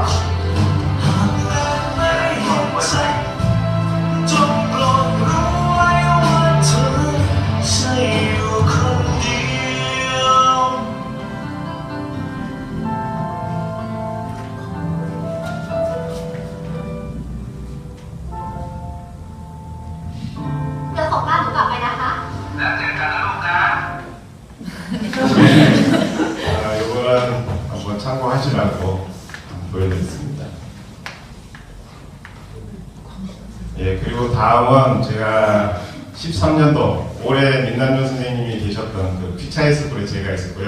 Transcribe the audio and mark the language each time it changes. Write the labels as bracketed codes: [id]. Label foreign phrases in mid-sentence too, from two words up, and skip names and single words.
[th] หากแม้ไม่เห็นใจจงโปรดรู้ไว้ว่าเธอใช่อยู่คนเดียว เดี๋ยวส่งบ้านหนูกลับไปนะคะ แล้วเจอกันนะลูกนะ [ko] 이거는 한번 참고하시라고 보여드렸습니다. 예, 그리고 다음은 제가 13년도 올해 민남준 선생님이 계셨던 그 피차이 스쿨에 제가 있었고요.